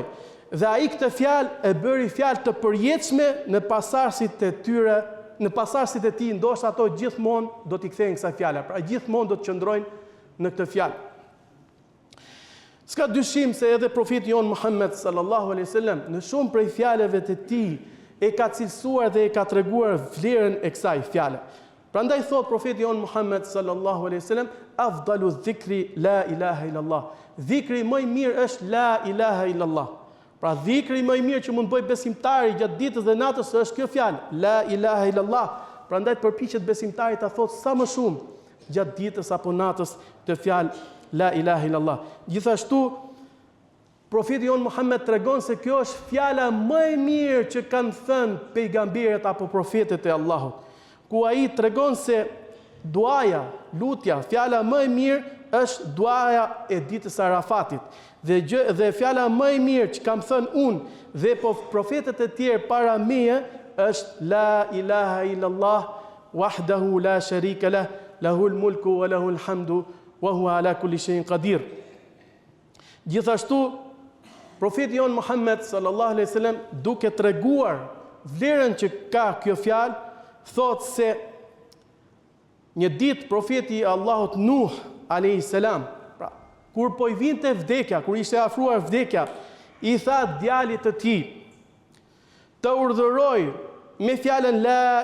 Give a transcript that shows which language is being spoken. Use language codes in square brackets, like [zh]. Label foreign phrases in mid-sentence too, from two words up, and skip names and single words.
[sq] Dhe ai këtë fjalë e bëri fjalë të përjetshme në pasardhësit e tyre, në pasardhësit e tij, ndoshta ato gjithmonë do t'i kthejnë kësaj fjale. Pra gjithmonë do të qëndrojnë në këtë fjalë. S'ka dyshim se edhe profeti jon Muhammed [ar] صلى الله عليه وسلم [sq] në shumë prej fjalëve të tij e ka cilësuar dhe e ka treguar vlerën e kësaj fjale. Prandaj thot profeti jon Muhammed [ar] صلى الله عليه وسلم: "أفضل الذكر لا إله إلا الله." [sq] Dhikri më i mirë është [ar] لا إله إلا الله. [sq] Pra dhikri më i mirë që mund bëj besimtari gjatë ditës dhe natës është kjo fjalë, [ar] لا إله إلا الله. [sq] Prandaj përpiqet besimtari ta thotë sa më shumë gjatë ditës apo natës të fjalë [ar] لا إله إلا الله. [sq] Gjithashtu profeti jon Muhammed tregon se kjo është fjala më e mirë që kanë thënë pejgamberët apo profetët e Allahut. Ku ai tregon se duaja, lutja, fjala më e mirë është duaja e ditës Arafatit. Dhe fjala më e mirë që kam thënë unë dhe profetët e tjerë para meje është [ar] لا إله إلا الله وحده لا شريك له له الملك وله الحمد وهو على كل شيء قدير. [sq] Gjithashtu, profeti jon Muhammed [ar] صلى الله عليه وسلم [sq] duke treguar vlerën që ka kjo fjalë, thot se një ditë profeti i Allahut Nuh [ar] عليه السلام, [sq] pra kur po i vinte vdekja, kur ishte afruar vdekja, i tha djalit të tij të urdhëroj me fjalën la